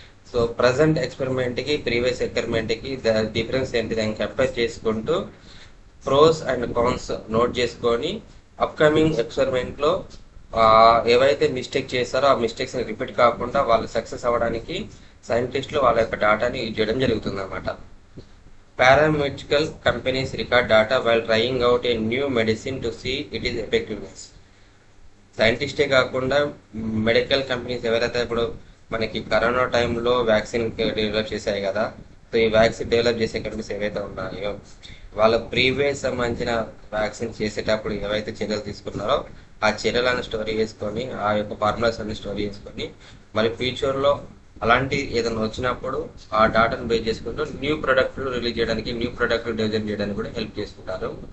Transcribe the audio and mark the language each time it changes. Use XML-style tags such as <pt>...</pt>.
<te>So present ఎక్స్పెరిమెంట్కి previous ఎక్స్పెరిమెంట్కి difference ఏంటి దాన్ని compare చేసుకుంటూ ప్రోస్ అండ్ కాన్స్ నోట్ చేసుకొని అప్కమింగ్ ఎక్స్పెరిమెంట్లో ఏవైతే మిస్టేక్ చేస్తారో ఆ మిస్టేక్స్ని రిపీట్ కాకుండా వాళ్ళు సక్సెస్ అవ్వడానికి సైంటిస్టులు వాళ్ళ యొక్క డాటాని యూజ్ చేయడం జరుగుతుంది అన్నమాట.</te> <en>Pharmaceutical companies record data while trying out a new medicine to see its effectiveness.</en> <te>సైంటిస్టే కాకుండా మెడికల్ కంపెనీస్ ఎవరైతే ఇప్పుడు మనకి కరోనా టైంలో వ్యాక్సిన్ డెవలప్ చేశాయి కదా, సో ఈ వ్యాక్సిన్ డెవలప్ చేసే కంపెనీస్ ఏవైతే ఉన్నాయో వాళ్ళ ప్రీవియస్ సంబంధించిన వ్యాక్సిన్ చేసేటప్పుడు ఏవైతే చర్యలు తీసుకున్నారో ఆ చర్యలను స్టోర్ చేసుకొని ఆ యొక్క ఫార్ములాస్ అన్ని స్టోర్ చేసుకొని మరి ఫ్యూచర్లో అలాంటి ఏదైనా వచ్చినప్పుడు ఆ డాటాను బేస్ చేసుకుంటూ న్యూ ప్రొడక్ట్లు రిలీజ్ చేయడానికి, న్యూ ప్రొడక్ట్లు డిజైన్ చేయడానికి కూడా హెల్ప్ చేసుకుంటారు.</te>